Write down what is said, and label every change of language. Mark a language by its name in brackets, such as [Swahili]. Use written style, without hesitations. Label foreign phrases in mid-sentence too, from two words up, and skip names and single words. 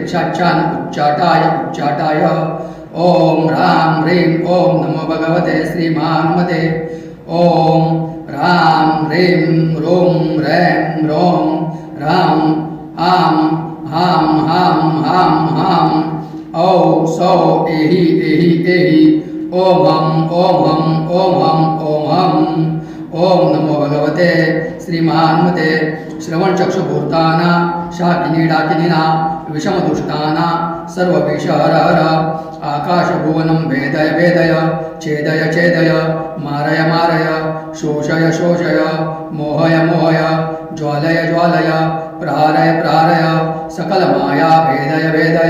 [Sanskrit] पिशाचान उच्चाटाय उच्चाटाय ओम राम ह्रीं ओम नमो भगवते श्री महाहनुमते ओम राम ह्रीं रोम रैं रोम राम आम हाम हाम हाम हाम औ सौ एहि एहि एहि ओम हम ओम हम ओम हम ओम हम ओम नमो भगवते श्री महाहनुमते श्रवणचक्षुभूताना शाकिनी डाकिनीना विषमदुष्टाना सर्व विषहर हर आकाशभुवनं भेदय भेदय छेदय छेदय मारय मारय शोषय शोषय मोहय मोहय ज्वालय ज्वालय प्रहारय प्रहारय सकलमाया भेदय भेदय।